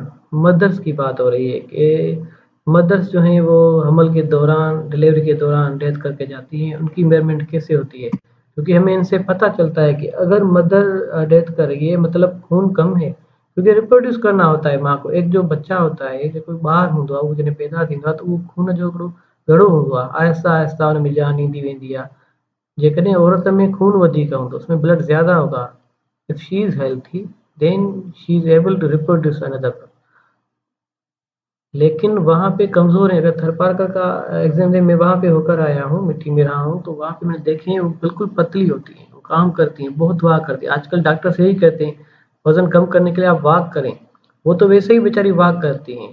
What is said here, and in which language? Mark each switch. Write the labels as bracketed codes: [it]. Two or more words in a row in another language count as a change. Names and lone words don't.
[ur] مدرز کی بات ہو رہی ہے کہ مدرز جو ہیں وہ حمل کے دوران، ڈلیوری کے دوران ڈیتھ کر کے جاتی ہیں، ان کی میژرمنٹ کیسے ہوتی ہے. کیونکہ ہمیں ان سے پتا چلتا ہے کہ اگر مدر ڈیتھ کر رہی ہے مطلب خون کم ہے، کیونکہ ریپروڈیوس کرنا ہوتا ہے ماں کو. [sd] एक जो बच्चा होता है जो कोई ॿारु हूंदो आहे, उहो जॾहिं पैदा थींदो आहे त उहो खून जो हिकिड़ो घड़ो हूंदो आहे, आहिस्ता आहिस्ता हुन में जान ईंदी वेंदी आहे। जेकॾहिं औरत में खून वधीक हूंदो, [ur] اس میں بلڈ زیادہ ہوگا, [en] If she is healthy then she is able to reproduce another. [ur] لیکن وہاں پے کمزور ہے. اگر تھرپارکر کا ایگزام میں میں وہاں پے ہو کر آیا ہوں، مٹی میں رہا ہوں، تو وہاں پے میں نے دیکھے ہیں وہ بالکل پتلی ہوتی ہیں، وہ کام کرتی ہیں، بہت واک کرتی ہیں. آج کل ڈاکٹرز یہی کہتے ہیں وزن کم کرنے کے لیے آپ واک کریں، وہ تو ویسے ہی بیچاری واک کرتی ہیں.